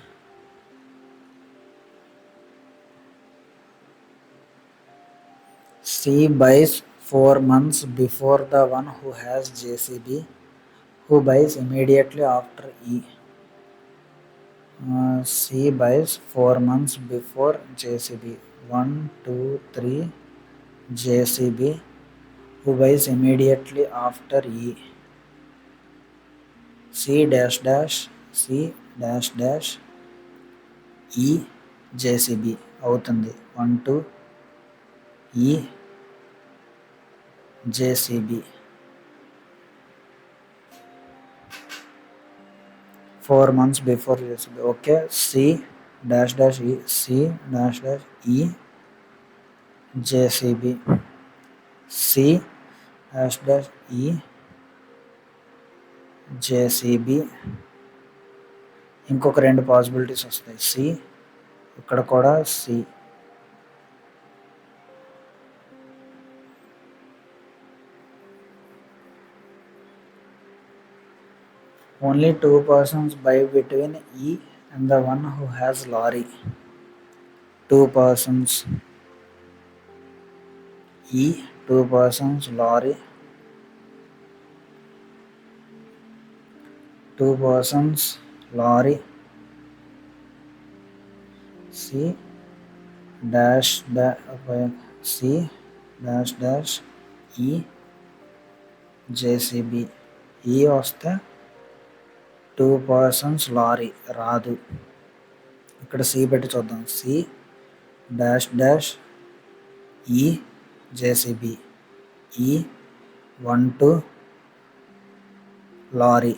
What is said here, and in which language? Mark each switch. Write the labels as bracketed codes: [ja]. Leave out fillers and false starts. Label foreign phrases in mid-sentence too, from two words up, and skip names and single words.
[en] C buys 4 months before the one who has JCB, who buys immediately after E. C buys 4 months before JCB. 1 2 3 JCB, who buys immediately after E. C dash dash C dash dash E JCB అవుతుంది. 1 2 E JCB. 4 months before JCB. Okay. C dash dash E C dash dash E JCB. C dash dash E JCB. [te] ఇంకొక 2 పాసిబిలిటీస్ వస్తాయి. సి ఇక్కడ కూడా సి. [en] Only 2 persons buy between E and the one who has lorry. 2 persons E, 2 persons lorry. 2 persons lorry. C dash C dash dash E JCB. [te] E వస్తే 2 persons లారీ రాదు. ఇక్కడ సి పెట్టి చూద్దాం. [en] C dash dash E JCB. E 1 2 lorry.